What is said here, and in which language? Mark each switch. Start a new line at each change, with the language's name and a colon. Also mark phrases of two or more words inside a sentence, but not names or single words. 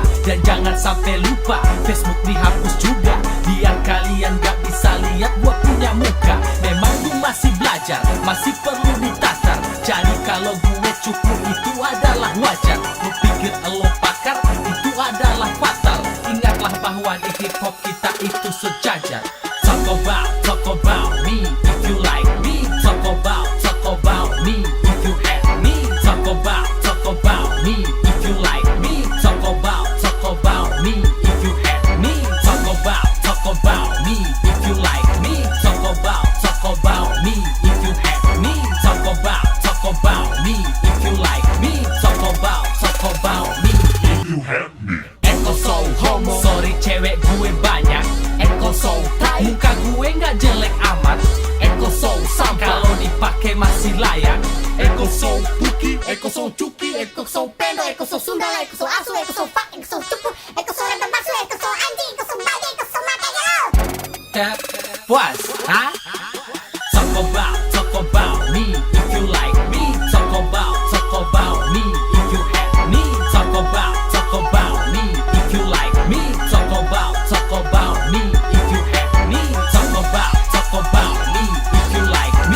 Indonesian: Dan jangan sampai lupa, Facebook dihapus juga, biar kalian gak bisa lihat gue punya muka. Memang gue masih belajar, masih perlu ditatar. Jadi kalau gue cukup itu adalah wajar. Lu pikir lo pakar, itu adalah fatal. Ingatlah bahwa di hip hop kita itu sejajar.
English: Talk about me, if you like me. Talk about me, if you hate me. Talk about me, if you like me. Talk about me, if you hate me. Talk about me, if you like me. Talk about me, if you hate me. Talk about me, if you like me. Talk about me. If you have me.
Indonesian: Eko so homo, sorry cewek gue banyak. Eko so tai, muka gue gak jelek amat. Eko so sam, kalau dipakai masih layak. Eko so puki, Eko so cuki, Eko so pendo, Eko so sundala, Eko so asu, Eko so fuck, Eko so cukup, Eko so random bakso, Eko so anjing, Eko so bagai, Eko so matanya. Puas, ha?
English: Talk about me, if you like me. Talk about me, if you hate me. Talk about me, if you like me. Talk about me, if you hate me. Talk about me, if you like me.